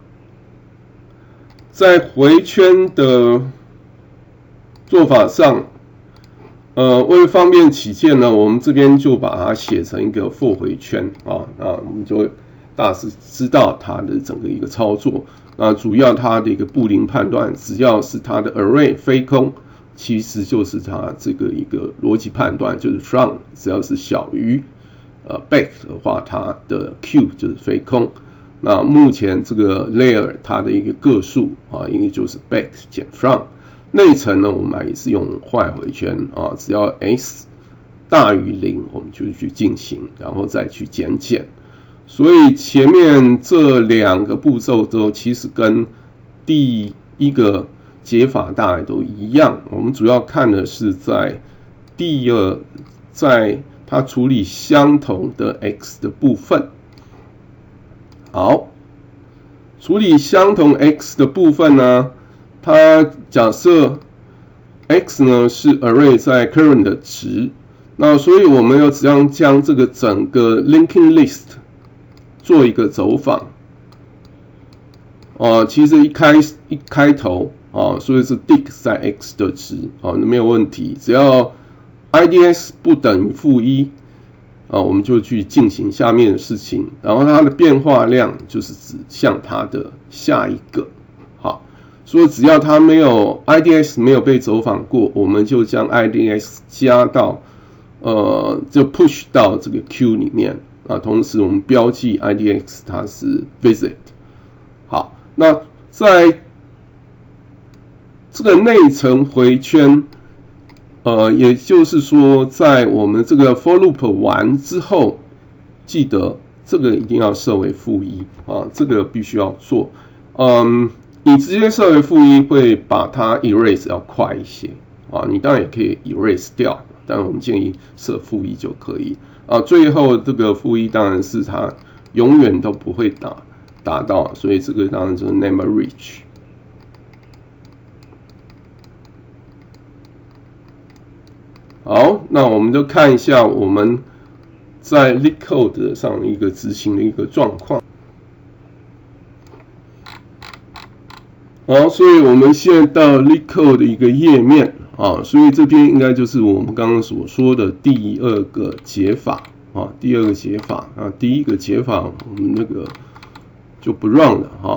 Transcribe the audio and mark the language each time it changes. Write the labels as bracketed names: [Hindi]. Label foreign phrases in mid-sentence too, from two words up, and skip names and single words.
[Chinese] 在回圈的做法上，为了方便起見呢，我們這邊就把它寫成一個 for 回圈那我們就大致知道它的整個一個操作。那主要它的一個布林判斷，只要是它的 array 非空，其實就是它這個一個邏輯判斷，就是 from 只要是小於back 的話，它的 q 就是非空。那目前這個 layer 它的一個個數應該就是 back 減 from。內層呢，我們也是用壞回圈只要 s 大於0，我們就去進行，然後再去減。所以前面這兩個步驟都其實跟第一個解法大概都一樣。我們主要看的是在在它處理相同的 x 的部分。好，處理相同 x 的部分呢，它假設 x 呢是 array 在 current 的值，那所以我們要怎樣將這個整個 [English] linking list [Chinese] 做一個走訪其實一開頭所以是 dig 在 x 的值那沒有問題，只要 IDX 不等於-1我們就去進行下面的事情，然後它的變化量就是指向它的下一個。好，所以只要它 IDX 沒有被走訪過，我們就將 IDX 加到就 push 到這個 Q 裡面同時我們標記 IDX 它是 visit。好，那在這個內層回圈也就是說，在我們這個 [English] for loop [Chinese] 完之後，記得這個一定要設為-1啊，這個必須要做。你直接設為-1會把它 erase 要快一些啊，你當然也可以 erase 掉，但我們建議設-1就可以啊。最後這個-1當然是它永遠都不會達到，所以這個當然就是 [English] never reach。 [Chinese] 好，那我們就看一下我們在 LeetCode 上一個執行的一個狀況。好，所以我們現在到 LeetCode 的一個頁面啊，所以這邊應該就是我們剛剛所說的第二個解法啊，第二個解法啊，第一個解法我們那個就不 run 了哈。